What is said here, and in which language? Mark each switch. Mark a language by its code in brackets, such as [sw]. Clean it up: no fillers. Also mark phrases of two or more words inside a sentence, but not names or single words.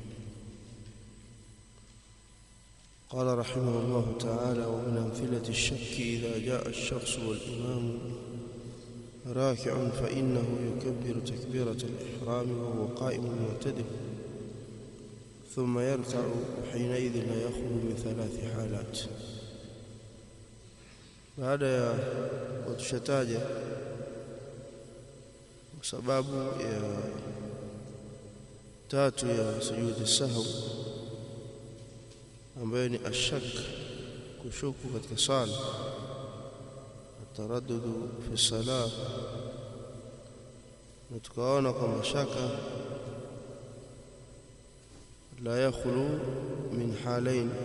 [ar] قال رحمه الله تعالى: ومن أمثلة الشك إذا جاء الشخص والإمام راكع فإنه يكبر تكبيرة الإحرام وهو قائم معتدل ثم يركع، وحينئذ لا يخلو من ثلاث حالات. [sw] baada ya kutushataja sababu ya tatu ya sujudi sahwi ambayo ni ashak, kushuku katika sala, [ar] التردد في الصلاة, [sw] na tukaona kwamba shaka [ar] لا يخلو من حالين.